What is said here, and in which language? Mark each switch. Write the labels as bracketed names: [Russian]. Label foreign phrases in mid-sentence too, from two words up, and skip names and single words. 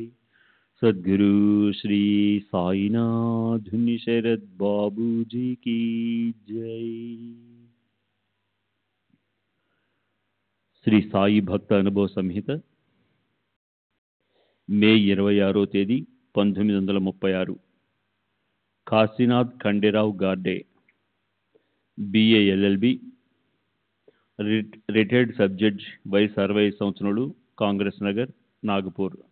[Hindi] सद्गुरु श्री साईनाथ शरद बाबू जी की जय। [Telugu] శ్రీ సాయి భక్త అనుభవ సంహిత మే 26వ తేదీ 1936 కాశీనాథ్ ఖండేరావు గార్డే [English] BA LLB retired sub judge [Telugu] వయసు 65 సంవత్సరాలు కాంగ్రెస్ నగర్ నాగపూర్.